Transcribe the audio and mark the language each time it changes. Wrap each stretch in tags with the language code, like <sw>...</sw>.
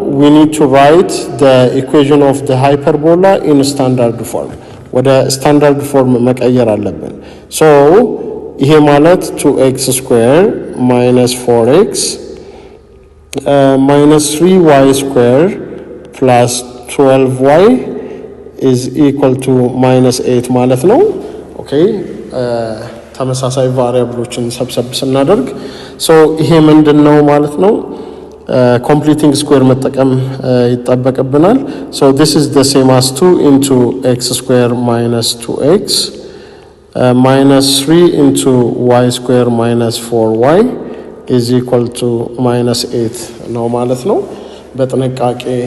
<en>we need to write the equation of the hyperbola in standard form.</en> <am>ወደ ስታንዳርድ ፎርም መቀየር አለብን። ሶ ይሄ ማለት</am> <en>2x square minus 4x minus 3y square plus 12y is equal to minus 8</en> <am>ማለት ነው okay ተመሳሳይ ቫሪያብሎችን ሰብሰብ ስናደርግ</am> <en>so</en> <am>ይሄ ምንድነው ማለት ነው</am> <en>completing square</en> <am>መጠቀም ይጣበቅብናል</am> <en>so this is the same as 2 into x square minus 2x minus 3 into y square minus 4y is equal to minus 8</en> <am>ነው ማለት ነው በጥንቃቄ</am>